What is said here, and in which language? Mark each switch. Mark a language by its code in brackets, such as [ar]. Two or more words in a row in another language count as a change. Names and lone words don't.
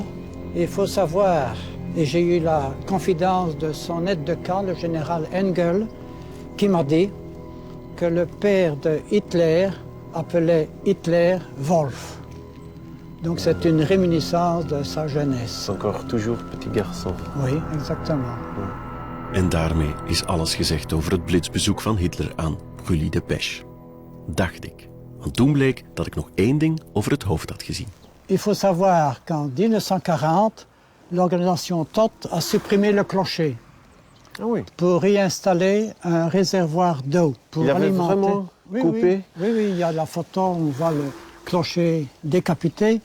[fr] Il faut savoir, et j'ai eu la confidence de son aide de camp, le général Engel, qui m'a dit que le père de Hitler appelait Hitler Wolf. Donc c'est une réminiscence de sa jeunesse. Encore toujours petit garçon. Oui, exactement. [nl] En daarmee is alles gezegd over het blitsbezoek van Hitler aan Brûlis-de-Pêche. Dacht ik. Want toen bleek dat ik nog één ding over het hoofd had gezien. [fr] Il faut savoir qu'en 1940, l'organisation TOT a supprimé le clocher pour y installer un réservoir d'eau pour Il avait alimenter. vraiment coupé? Oui, il y a la photo, on voit le clocher décapité.